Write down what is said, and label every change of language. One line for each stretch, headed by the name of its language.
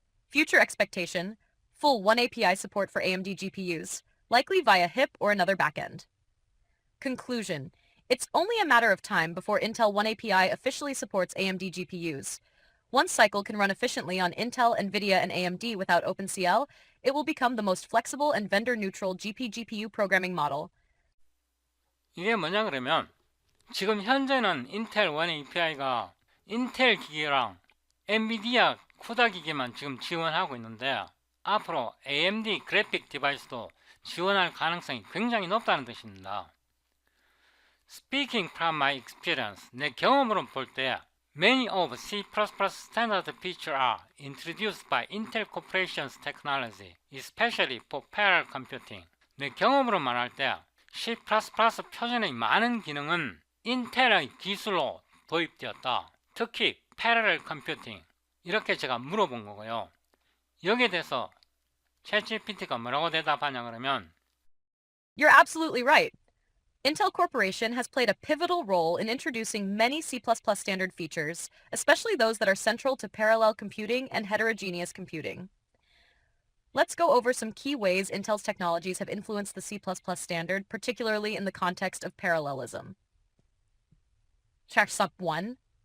English: Future expectation, full One API support for AMD GPUs, likely via HIP or another backend. Conclusion. It's only a matter of time before Intel One API officially supports AMD GPUs. Once Cycle can run efficiently on Intel, NVIDIA, and AMD without OpenCL, it will become the most flexible and vendor-neutral GPU programming model.
Korean: 이게 뭐냐 그러면 지금 현재는 인텔 원 API가 인텔 기기랑 엔비디아 쿠다 기기만 지금 지원하고 있는데 앞으로 AMD 그래픽 디바이스도 지원할 가능성이 굉장히 높다는 뜻입니다.
English: Speaking from my experience,
Korean: 내 경험으로 볼 때
English: many of C++ standard features are introduced by Intel Corporation's technology, especially for parallel computing.
Korean: 내 경험으로 말할 때 C++ 표준의 많은 기능은 인텔의 기술로 도입되었다. 특히 parallel computing. 이렇게 제가 물어본 거고요. 여기에 대해서 챗GPT가 뭐라고 대답하냐 그러면
English: You're absolutely right. Intel Corporation has played a pivotal role in introducing many C++ standard features, especially those that are central to parallel computing and heterogeneous computing. Let's go over some key ways Intel's technologies have influenced the C++ standard, particularly in the context of parallelism. Step 1.